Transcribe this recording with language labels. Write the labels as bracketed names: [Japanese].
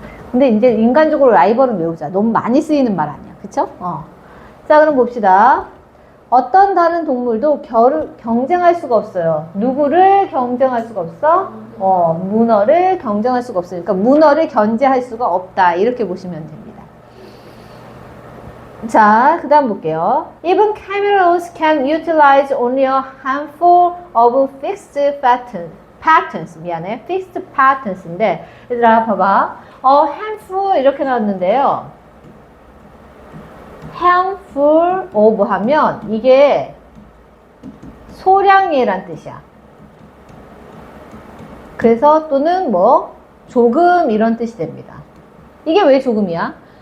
[Korean] 근데 이제 인간적으로 라이벌은 외우자. 너무 많이 쓰이는 말 아니야. 그쵸? 자, 그럼 봅시다. 어떤 다른 동물도 경쟁할 수가 없어요. 누구를 경쟁할 수가 없어? 문어를 경쟁할 수가 없으니까 문어를 견제할 수가 없다. 이렇게 보시면 됩니다. 자, 그 다음 볼게요. [English] Even cameras can utilize only a handful of fixed patterns. [Korean] 미안해. fixed patterns인데, 얘들아, 봐봐. handful 이렇게 나왔는데요. handful of 하면 이게 소량이란 뜻이야. 그래서 또는 뭐 조금 이런 뜻이 됩니다. 이게 왜 조금이야?